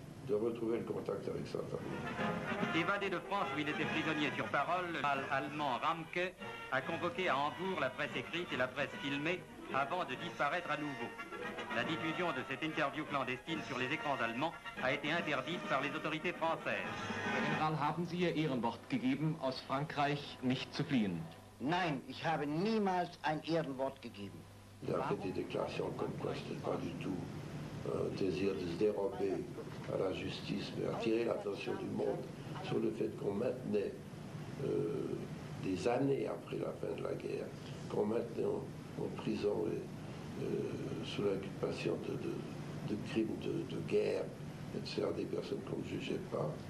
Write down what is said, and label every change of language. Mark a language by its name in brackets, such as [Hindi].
[French] de retrouver le contact avec sa famille. Évadé de France où il était prisonnier sur parole, le général allemand Ramke a convoqué à Hambourg la presse écrite et la presse filmée avant de disparaître à nouveau. La diffusion de cette interview clandestine sur les écrans allemands a été interdite par les autorités françaises. [German] Herr General, haben Sie Ihr Ehrenwort gegeben, aus Frankreich nicht zu fliehen? Nein, ich habe niemals ein Ehrenwort gegeben. [French] Il a fait des déclarations comme quoi ce n'était pas du tout un désir de se dérober à la justice, mais attirer l'attention du monde sur le fait qu'on maintenait, des années après la fin de la guerre, qu'on maintenait en prison sous l'inculpation de crimes de guerre, etc., des personnes qu'on ne jugeait pas.